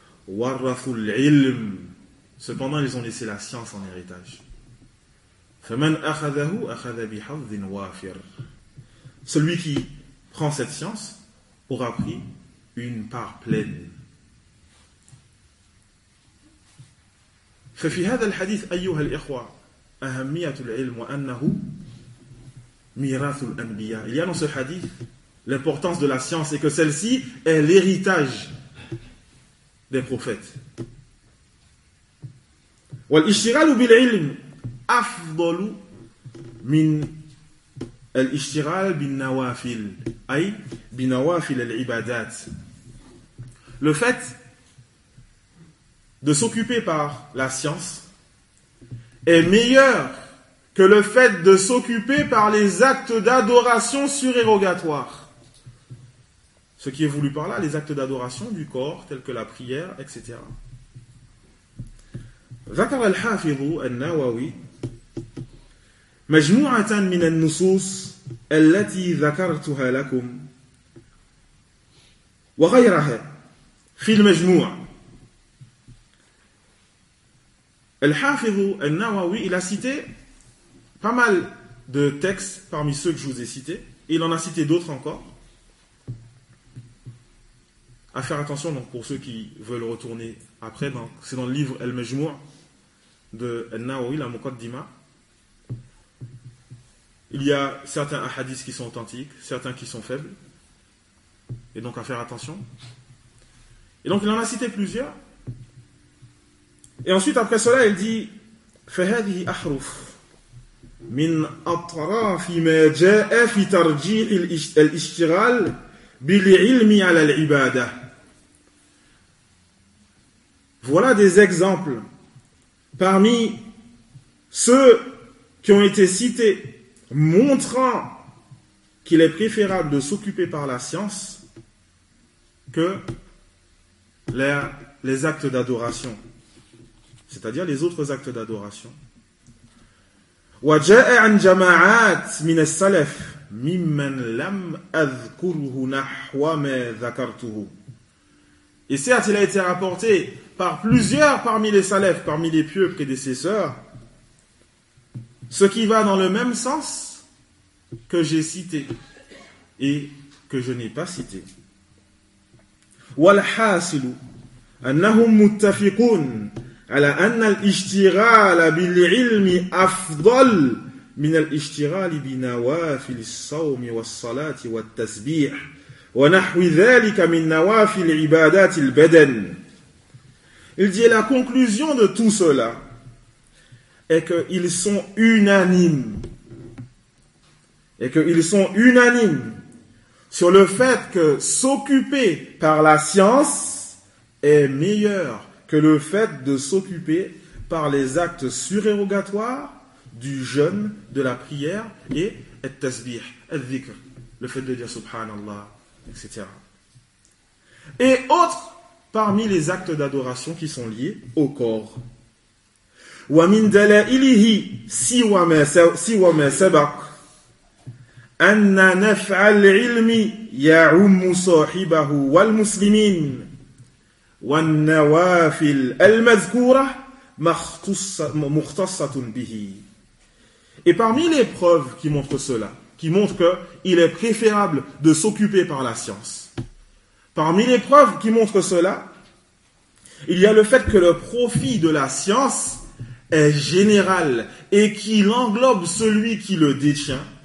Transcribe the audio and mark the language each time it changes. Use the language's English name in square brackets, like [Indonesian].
[Arabic] وَرَّثُوا الْعِلْمِ. [French] Cependant, ils ont laissé la science en héritage. [Arabic] فَمَنْ أَخَذَهُ أَخَذَ بِحَظٍ وَافِرٍ. [French] Celui qui prend cette science aura pris une part pleine. [Arabic] ففي هذا الحديث أيها الإخوة أهمية العلم وأنه ميراث الأنبياء. [French] Il y a dans ce hadith l'importance de la science et que celle-ci est l'héritage des prophètes. [Arabic] والاشتغال بالعلم أفضل من الاشتغال بالنوافل أي بنوافل العبادات. [French] Le fait de s'occuper par la science est meilleur que le fait de s'occuper par les actes d'adoration surérogatoires. Ce qui est voulu par là, les actes d'adoration du corps, tels que la prière, etc. [Arabic] ذكر الحافظ النووي مجموعة من النصوص التي ذكرتها لكم وغيرها. في المجموع الحافظ النووي [French] il a cité pas mal de textes parmi ceux que je vous ai cités et il en a cité d'autres encore. À faire attention donc pour ceux qui veulent retourner après, donc c'est dans le livre El Majmou de An-Nawawi, la Muqaddima. Il y a certains hadiths qui sont authentiques, certains qui sont faibles, et donc à faire attention. Et donc il en a cité plusieurs. Et ensuite après cela, il dit [Arabic] فَهَذِهِ أَحْرُفُ مِنْ أَطْرَافِ مَا جَاءَ فِي تَرْجِيحِ الْإِشْتِغَالِ بِالْعِلْمِ عَلَى الْعِبَادَةِ. [French] Voilà des exemples parmi ceux qui ont été cités montrant qu'il est préférable de s'occuper par la science que les actes d'adoration, c'est-à-dire les autres actes d'adoration. [Arabic] وَجَاءَ عَنْ جَمَاعَاتٍ مِنَ السَّلَفِ مِمَّنْ لَمْ أَذْكُرُهُ نَحْوَ مَا ذَكَرْتُهُ. [French] Et certes, il a été rapporté par plusieurs parmi les salafs, parmi les pieux prédécesseurs, ce qui va dans le même sens que j'ai cité et que je n'ai pas citées. [Arabic] والحاصل أنهم متفقون على أن الاشتغال بالعلم أفضل من الاشتغال بنوافل الصوم والصلاة والتسبيح ونحو ذلك من نوافل عبادات البدن. [French] Il dit la conclusion de tout cela est que ils sont unanimes et que ils sont unanimes sur le fait que s'occuper par la science est meilleur que le fait de s'occuper par les actes surérogatoires du jeûne, de la prière et [Arabic] التسبيح, الذكر, [French] le fait de dire subhanallah, etc. Et autres parmi les actes d'adoration qui sont liés au corps. [Arabic] Wa min dalailihi siwa ma sabaq أن نفع العلم يعم صاحبه والمسلمين والنوافل المذكورة مختصة به. [French] Et parmi les preuves qui montrent cela, qui montrent qu'il est préférable de s'occuper par la science, parmi les preuves qui montrent cela, il y a le fait que le profit de la science est général et qu'il englobe celui qui le détient.